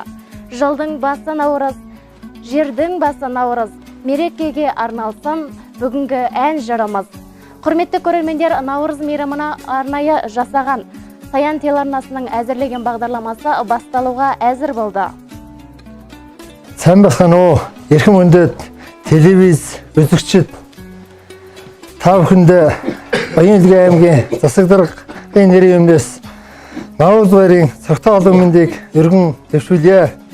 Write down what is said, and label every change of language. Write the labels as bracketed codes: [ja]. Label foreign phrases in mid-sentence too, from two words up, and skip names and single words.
[kk] Жылдың басы Наурыз, жердің басы Наурыз, мерекеге арналсын бүгінгі ән жырымыз. Құрметті көрермендер, Наурыз мейрамына арнайы жасаған Саян телеарнасының әзірлеген бағдарламасы басталуға әзір болды. [mn] Сайн басқан эрхэм хүндэт телевиз үзэгчид та бүхэндээ Баян-Илгээ аймгийн засагдаргын нэрийн өмнөөс Наурыз баярын цогтой олон мэндийг өргөн дэвшүүлье.